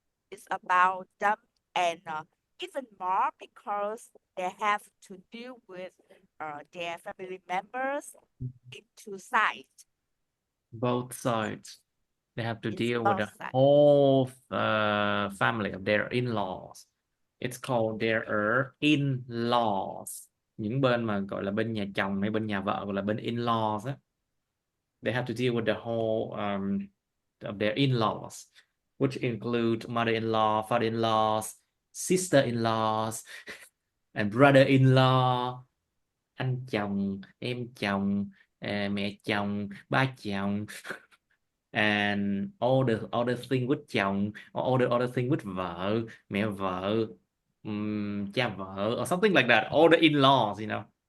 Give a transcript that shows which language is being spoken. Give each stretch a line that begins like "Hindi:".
English: It's about them and even more because they have to deal with their family members in two sides. Both sides. They have to It's deal with the sides. whole family of their in-laws. It's called their in-laws.
Vietnamese: Những bên mà gọi là bên nhà chồng hay bên nhà vợ gọi là bên in-laws á.
English: They have to deal with the whole of their in-laws, which include mother-in-law, father-in-laws, sister-in-laws, and brother-in-law,
Vietnamese: anh chồng, em chồng, mẹ chồng, ba chồng,
English: and all the other thing with chồng, or all the other thing with vợ,
Vietnamese: mẹ vợ, cha vợ,
English: or something like that. All the in-laws, you know.